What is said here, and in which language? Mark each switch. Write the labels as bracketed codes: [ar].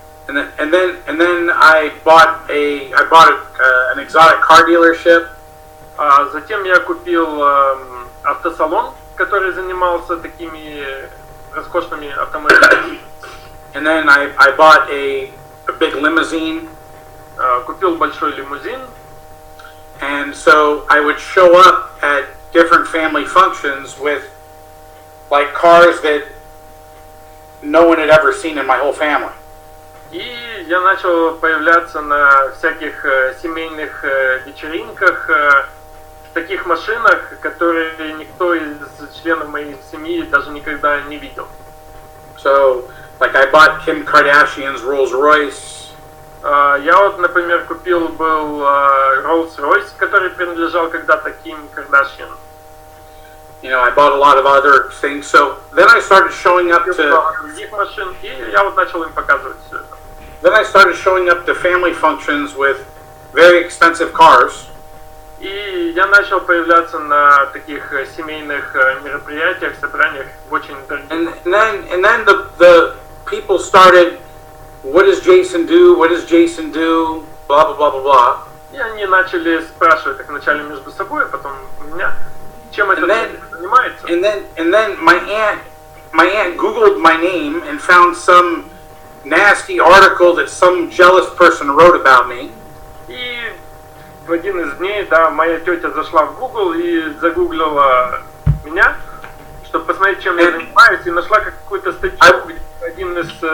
[en] And then I bought an exotic car dealership. [ru] Затем я купил автосалон, который занимался такими роскошными автомобилями. [en] And then I bought a big limousine. [ru] Купил большой лимузин. [en] And so I would show up at different family functions with like cars that no one had ever seen in my whole family. [ru] И я начал появляться на всяких семейных вечеринках в таких машинах, которые никто из членов моей семьи даже никогда не видел. [en] So, like I bought Kim Kardashian's Rolls Royce. [ru] Я вот, например, купил был Rolls-Royce, который принадлежал когда-то Ким Кардашьян. [en] You know, I bought a lot of other things. So then I started showing up to. [ru] Других машин, и я вот начал им показывать все это. [en] Then I started showing up to family functions with very expensive cars. [ru] И я начал появляться на таких семейных мероприятиях, собраниях очень дорогих. [en] And then the people started, what does Jason do? What does Jason do? Blah blah blah blah blah. [ru] И они начали спрашивать их вначале между собой, а потом меня, чем это занимается. [en] And then my aunt Googled my name and found some nasty article that some jealous person wrote about me. [ru] И в один из дней, да, моя тетя зашла в Google и загуглила меня, чтобы посмотреть, чем я занимаюсь, и нашла какую-то статью, где один из